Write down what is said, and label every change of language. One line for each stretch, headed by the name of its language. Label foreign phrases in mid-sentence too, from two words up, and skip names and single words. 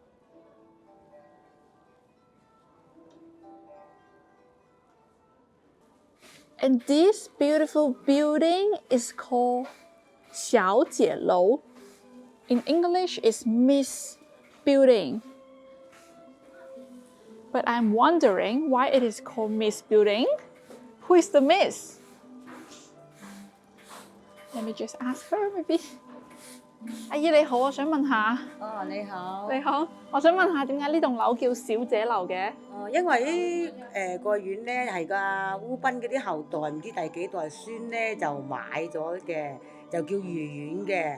English: And this beautiful building is called 小姐楼. In English, it's Miss Building. But I'm wondering why it is called Miss Building. Who is the Miss? Let me just ask her, maybe.
Cantonese: 阿姨你好，我想問下。你好。你好，我想問下點解呢棟樓叫小姐樓嘅？因為個院咧係個烏賓嗰啲後代唔知第幾代孫咧就買咗嘅，就叫余苑嘅。